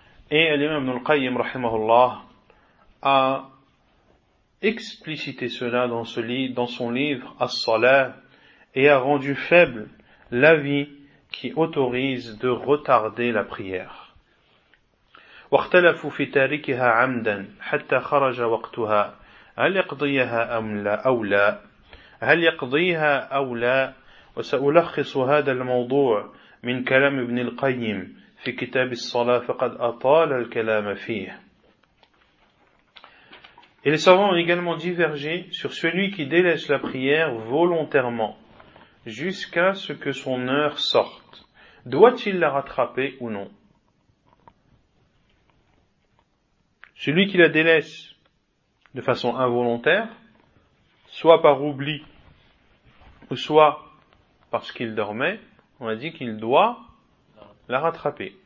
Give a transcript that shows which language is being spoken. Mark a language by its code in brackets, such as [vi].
[fr] Et l'imam Ibn al-Qayyim rahimahullah a explicité cela dans son livre As-Salah et a rendu faible l'avis qui autorise de retarder la prière. [ar] واختلفوا في تاركها عمدا حتى خرج وقتها هل يقضيها أم لا أو لا هل يقضيها أو لا وسألخص هذا الموضوع من كلام ابن القيم في كتاب الصلاة فقد أطال الكلام فيه. [fr] Et les savants ont également divergé sur celui qui délaisse la prière volontairement jusqu'à ce que son heure sorte. Doit-il la rattraper ou non ? Celui qui la délaisse de façon involontaire, soit par oubli, ou soit parce qu'il dormait, on a dit qu'il doit la rattraper.